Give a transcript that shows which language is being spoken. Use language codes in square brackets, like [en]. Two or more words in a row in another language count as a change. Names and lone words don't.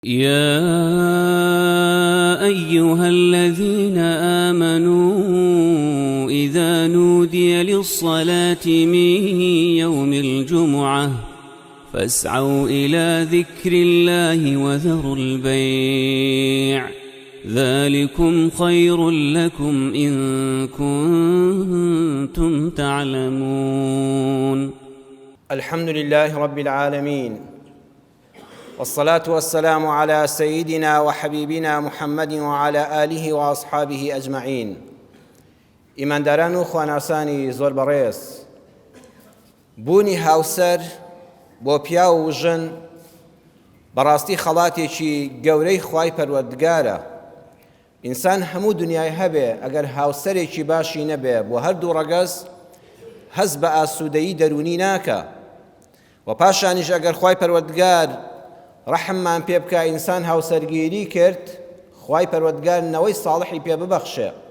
[ar] يا أيها الذين آمنوا إذا نودي للصلاة من يوم الجمعة فاسعوا إلى ذكر الله وذروا البيع ذلكم خير لكم إن كنتم تعلمون. الحمد لله رب العالمين، والصلاة والسلام على سيدنا وحبيبنا محمد وعلى آله وأصحابه أجمعين. [ckb] ئیمانداران و خواناسانی زۆر بەڕێز، بوونی هاوسەر بۆ پیا و ژن بەڕاستی خەڵاتێکی گەورەی خوای پەروەردگارە. ئینسان هەموو دنیای هەبێ، ئەگەر هاوسەرێکی باشی نەبێ بۆ هەردوو ڕەگەز هەست بە ئاسوودەیی دەرونی ناکە، و پاشانیش ئەگەر خوای پەروەردگار ڕەحممان پێ بکە ئینسان هاوسەرگیری کرد، خوای پەروەردگار نەوەی ساڵحی پێ ببەخشێ.